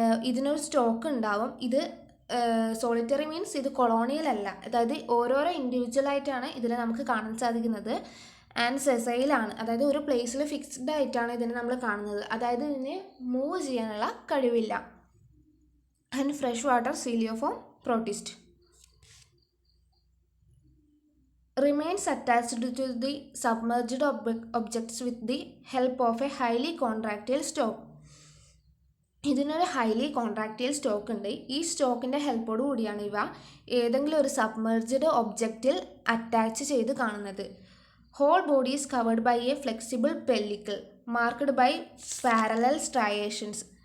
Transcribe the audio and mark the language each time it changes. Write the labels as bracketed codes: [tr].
[ml] ഇതിനൊരു സ്റ്റോക്ക് ഉണ്ടാവും. ഇത് സോളിറ്ററി മീൻസ് ഇത് കൊളോണിയൽ അല്ല, അതായത് ഓരോരോ ഇൻഡിവിജ്വലായിട്ടാണ് ഇതിനെ നമുക്ക് കാണാൻ സാധിക്കുന്നത്. ആൻഡ് സെസൈലാണ്, അതായത് ഒരു പ്ലേസിൽ ഫിക്സ്ഡ് ആയിട്ടാണ് ഇതിനെ നമ്മൾ കാണുന്നത്, അതായത് ഇതിന് മൂവ് ചെയ്യാനുള്ള കഴിവില്ല. [en] And fresh water ciliform protist. Remains attached to the submerged objects with the help of a highly contractile stalk. [ml] ഇതിനൊരു ഹൈലി കോൺട്രാക്റ്റൈൽ സ്റ്റോക്ക് ഉണ്ട്. ഈ സ്റ്റോക്കിൻ്റെ ഹെൽപ്പോട് കൂടിയാണ് ഇവ ഏതെങ്കിലും ഒരു സബ്മർജ്ഡ് ഒബ്ജക്റ്റിൽ അറ്റാച്ച് ചെയ്ത് കാണുന്നത്. [en] Whole body is covered by a flexible pellicle marked by parallel striations.